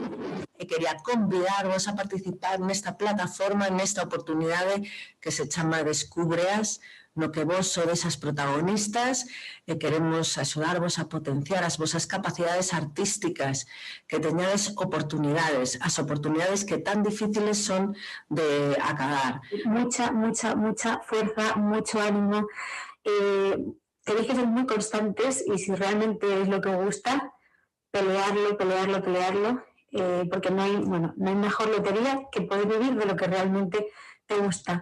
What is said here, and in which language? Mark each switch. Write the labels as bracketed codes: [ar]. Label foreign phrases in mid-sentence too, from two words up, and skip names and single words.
[gl] E quería convidarvos a participar nesta plataforma, nesta oportunidade que se chama Descubreas, no que vos sodes as protagonistas e queremos axudarvos a potenciar as vosas capacidades artísticas, que teñades oportunidades, as oportunidades que tan difíciles son de acadar. [es] Mucha fuerza, mucho ánimo. Tenéis que ser muy constantes y si realmente es lo que os gusta, pelearlo, porque no hay mejor lotería que poder vivir de lo que realmente te gusta.